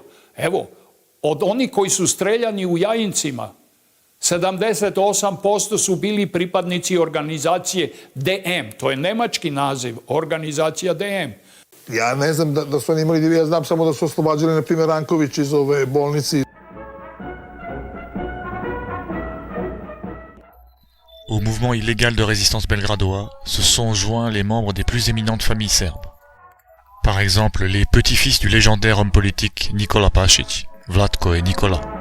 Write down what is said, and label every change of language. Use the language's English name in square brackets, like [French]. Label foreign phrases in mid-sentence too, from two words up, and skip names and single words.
[Serbian] Evo, od onih koji su streljani u Jajincima, 78% su bili pripadnici organizacije DM. To je nemački naziv, organizacija DM. Ja ne znam da su oni imali, ja znam samo da su oslobađali, na primjer, Ranković iz ove bolnice. [French] Au mouvement illégal de résistance belgradois se sont joints les membres des plus éminentes familles serbes. Par exemple, les petits-fils du légendaire homme politique Nikola Pašić, Vlatko et Nikola.